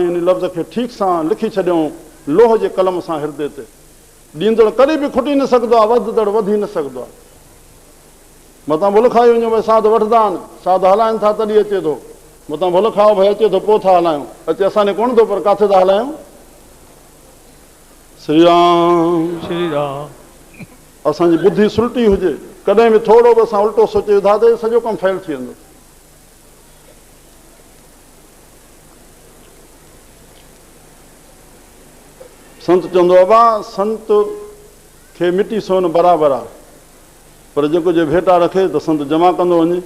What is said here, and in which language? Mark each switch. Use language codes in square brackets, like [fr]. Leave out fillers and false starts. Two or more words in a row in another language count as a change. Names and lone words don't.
[sd] इन लफ़्ज़ खे ठीकु सां लिखी छॾियऊं लोह जे कलम सां हृदय ते। ॾींदड़ कॾहिं बि खुटी न सघंदो आहे, वधदड़ वधी न सघंदो आहे। मतां भुल खाई वञो भई साध वठंदा आहिनि, साध हलाइनि था तॾहिं अचे थो। मतां भुल खाओ भई अचे थो पोइ था हलायूं, अचे असांखे कोन थो, पर किथे था हलायूं। श्री राम श्री राम। असांजी बुद्धि सुलटी हुजे, कॾहिं बि थोरो बि असां उल्टो सोचे था त सॼो कमु फेल थी वेंदो। संत चवंदो आहे बा संत खे मिटी सोन बराबरि आहे, पर जेको जे भेटा रखे त संत जमा कंदो वञे।